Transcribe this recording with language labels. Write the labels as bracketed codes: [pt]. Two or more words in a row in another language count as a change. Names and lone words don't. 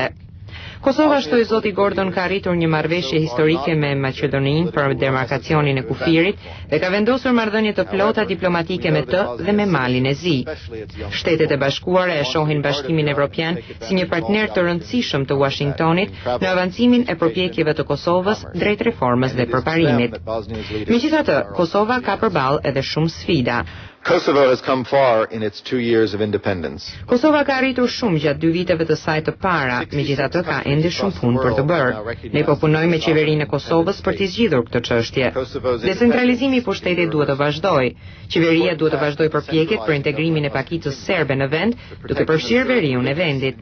[sq] Kosova, shtoi zoti Gordon, ka arritur një marrëveshje historike me Maqedoninë për demarkacionin e kufirit dhe ka vendosur marrëdhënie të plota diplomatike me të dhe me Malin e Zi. Shtetet e Bashkuara e shohin Bashkimin Evropian si një partner të rëndësishëm të Washingtonit në avancimin e përpjekjeve të Kosovës drejt reformës dhe përparimit. Megjithatë, Kosova ka përballë edhe shumë sfida. [en] Kosovo has come far in its 2 years of independence. [sq] Kosova ka arritur shumë gjatë 2 viteve të saj të para, megjithatë ka ende shumë punë për të bërë. Ne po punojmë me qeverinë e Kosovës për t'i zgjidhur këtë çështje. Decentralizimi i pushtetit duhet të vazhdojë. Qeveria duhet të vazhdojë përpjekjet për integrimin e pakicës serbe në vend, duke përfshirë veriun e vendit.